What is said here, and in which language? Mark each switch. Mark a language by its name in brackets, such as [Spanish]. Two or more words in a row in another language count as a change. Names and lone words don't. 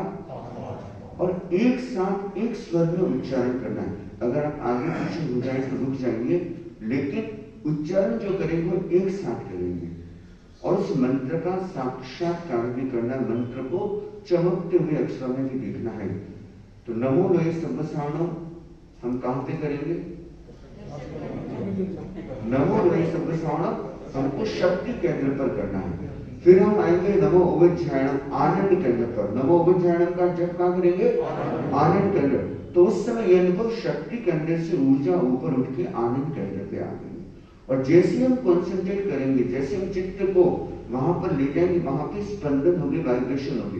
[Hindi] और एक साथ एक स्वर में उच्चारण करना है। अगर आप आगे पीछे हो जाए तो रुक जाएंगे, लेकिन उच्चारण जो करेंगे वो एक साथ करेंगे और उस मंत्र का साक्षात्कार भी करना, मंत्र को चमकते हुए अक्षरों में भी देखना है। तो [Prakrit languages] नमो लोये सब्ब साहुणम [Hindi] हम कहां पे करेंगे? [Prakrit languages] नमो लोये सब्ब साहुणम [Hindi] हमको शक्ति केंद्र पर करना है। फिर हम आएंगे [Prakrit languages] नमो उवज्जायनम [Hindi] आनंद केंद्र पर। [Prakrit languages] नमो उवज्जायनम का जप कहाँ करेंगे? [Hindi] आनंद केंद्र। तो उस समय ये अनुभव शक्ति केंद्र से ऊर्जा ऊपर उठ के आनंद केंद्र पे आ गई। और जैसे हम कॉन्सेंट्रेट करेंगे, जैसे हम चित्त को वहां पर ले जाएंगे, वहां पे स्पंदन होगी, वाइब्रेशन होगी।